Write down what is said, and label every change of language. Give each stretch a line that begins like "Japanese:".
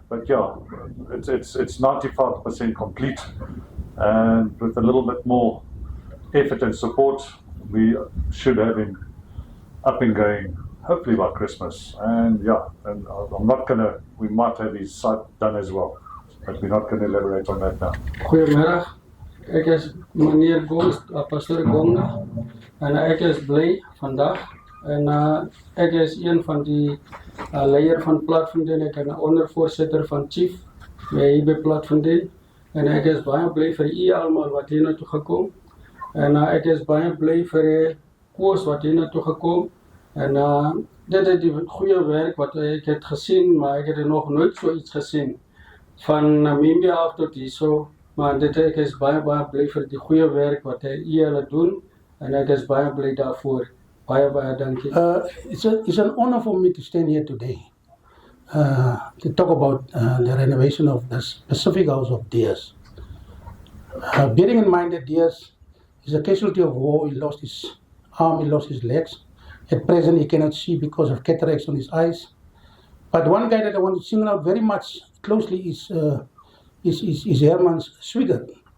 English: But yeah, it's 95% complete, and with a little bit more effort and support, we should have him up and going hopefully by Christmas. And yeah, and I'm not gonna, we might have his site done as well, but we're not going to elaborate on that now.
Afrikaans: Goedemiddag, ek is meneer Pastor Gonga en ek is bly vandag en ek is een van die leier van Platfontein. Ek is 'n ondervoorsitter van Chief hier by Platfontein en ek is baie bly vir u almal wat hier na toe gekom en ek is baie bly vir koers wat hier na toe gekom en dit is die goeie werk wat ek het gesien, maar ek het nog nooit so iets gesien van Namibia af tot hierso, maar dit ek is baie bly vir die goeie werk wat julle doen en ek is baie bly daarvoor. Baie dankie.
English: It's an honor for me to stand here today to talk about the renovation of the specific house of Diaz. Bearing in mind that Diaz is a casualty of war, he lost his arm, he lost his legs. At present, he cannot see because of cataracts on his eyes. But one guy that I want to single out very much closely is Herman Schwickard.